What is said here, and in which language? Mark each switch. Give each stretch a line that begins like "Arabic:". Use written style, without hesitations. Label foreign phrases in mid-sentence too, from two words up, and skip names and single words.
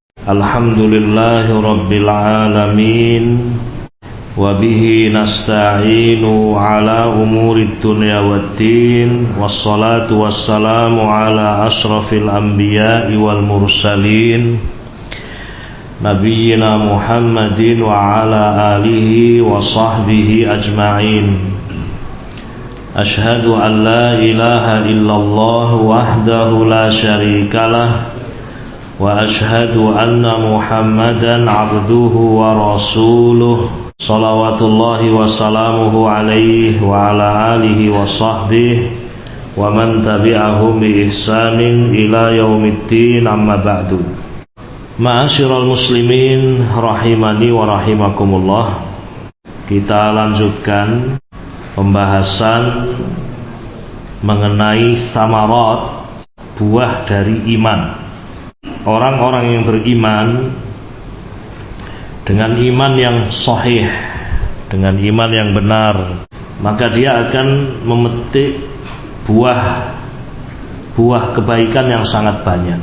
Arabic: الحمد لله رب العالمين. وبه نستعين على أمور الدنيا والدين. والصلاة والسلام على أشرف الأنبياء والمرسلين نبينا محمد وعلى آله وصحبه أجمعين. أشهد أن لا إله إلا الله وحده لا شريك له وأشهد أن محمدا عبده ورسوله صلوات الله وسلامه عليه وعلى آله وصحبه ومن تبعهم بإحسان إلى يوم الدين أما بعد. معاشر المسلمين رحمني ورحمكم الله.
Indonesian: Kita lanjutkan pembahasan mengenai samarat, buah dari iman. Orang-orang yang beriman dengan iman yang sahih, dengan iman yang benar, maka dia akan memetik buah kebaikan yang sangat banyak.